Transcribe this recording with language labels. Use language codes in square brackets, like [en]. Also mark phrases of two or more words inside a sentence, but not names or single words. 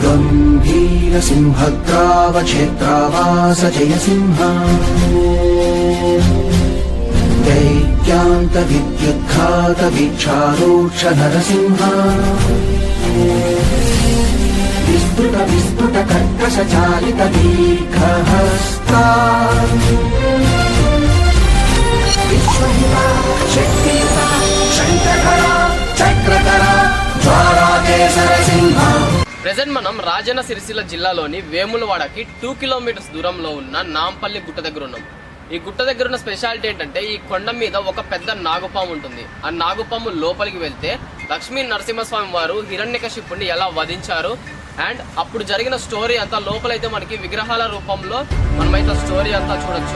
[sa] त्वं वीरसिंहग्रावक्षेत्रावास जयसिंह दैत्यान्तविद्युद्घातवीक्षारोक्ष नरसिंह विस्फुट कर्कशचालित दीर्घहस्ता विश्वहिता शक्तियुता शङ्खधरा चक्रधरा ज्वालाकेसर सिंह। [te] ప్రెజెంట్ మనం రాజన్న సిరిసిల్ల జిల్లాలోని వేములవాడకి 2 కిలోమీటర్స్ దూరంలో ఉన్న నాంపల్లి గుట్ట దగ్గర ఉన్నాం. ఈ గుట్ట దగ్గర ఉన్న స్పెషాలిటీ ఏంటంటే ఈ కొండ మీద ఒక పెద్ద నాగుపాము ఉంటుంది. ఆ నాగుపాము లోపలికి వెళ్తే లక్ష్మీ నరసింహస్వామి వారు హిరణ్యకశిపుణ్ణి ఎలా వధించారు అండ్ అప్పుడు జరిగిన స్టోరీ అంతా లోపలైతే మనకి విగ్రహాల రూపంలో మనమైతే స్టోరీ అంతా చూడొచ్చు.